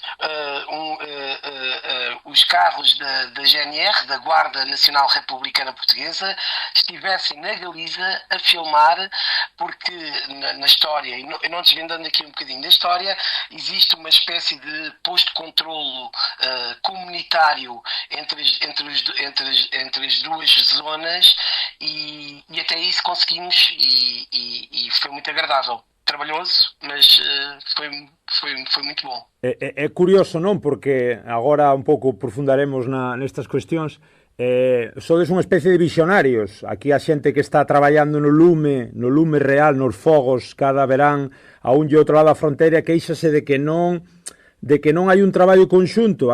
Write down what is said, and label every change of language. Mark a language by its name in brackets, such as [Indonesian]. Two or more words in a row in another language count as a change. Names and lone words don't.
[Portuguese] os carros da GNR, da Guarda Nacional Republicana Portuguesa, estivessem na Galiza a filmar, porque na história, e não desvendando aqui um bocadinho da história, existe uma espécie de posto de controlo comunitário entre as duas zonas, e até isso conseguimos, e foi muito agradável. Trabalhoso, mas foi muito bom. [Galician] É curioso, non? Porque agora un pouco profundaremos nestas cuestións. Sodes unha especie de visionarios. Aquí a xente que está traballando no lume real, nos fogos cada verán a un e outro lado da fronteira, queixase de que non hai un traballo conxunto.